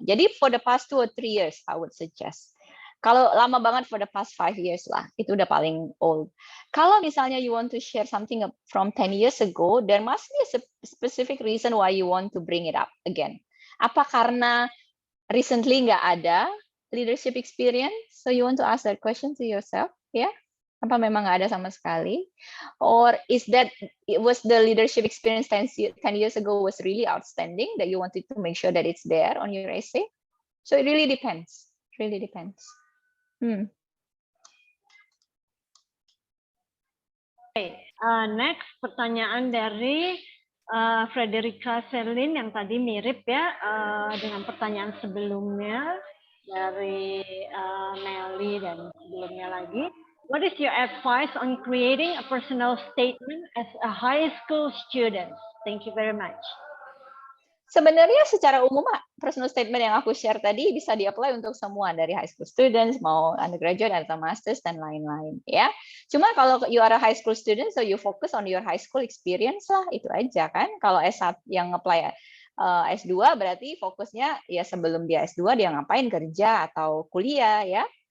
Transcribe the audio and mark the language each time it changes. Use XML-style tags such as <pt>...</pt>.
<en>Jadi for the past 2 or 3 years, I would suggest.</en> <id>Kalau lama banget</id> <en>for the past 5 years lah,</en> <id>itu udah paling old. Kalau misalnya</id> <en>you want to share something from 10 years ago, there must be a specific reason why you want to bring it up again.</en> <id>Apa karena</id> <en>recently</en> <id>nggak ada</id> <en>leadership experience, so you want to ask that question to yourself, ya?</en> <id>Apa memang nggak ada sama sekali?</id> <en>Or is that was the leadership experience 10 years ago was really outstanding that you wanted to make sure that it's there on your essay? So it really depends. Really depends.</en> <id>Next pertanyaan dari Frederica Selin yang tadi mirip ya dengan pertanyaan sebelumnya dari Nelly dan sebelumnya lagi.</id> <en>What is your advice on creating a personal statement as a high school student? Thank you very much.</en> <id>Sebenarnya secara umum, personal statement yang aku share tadi bisa di-apply untuk semua, dari high school students, mau undergraduate atau masters, dan lain-lain. Ya. Cuma kalau</id> <en>you are a high school student, so you focus on your high school experience lah,</en> <id>itu aja kan. Kalau S1 yang apply S2, berarti fokusnya ya sebelum dia S2, dia ngapain, kerja atau kuliah, ya.</id>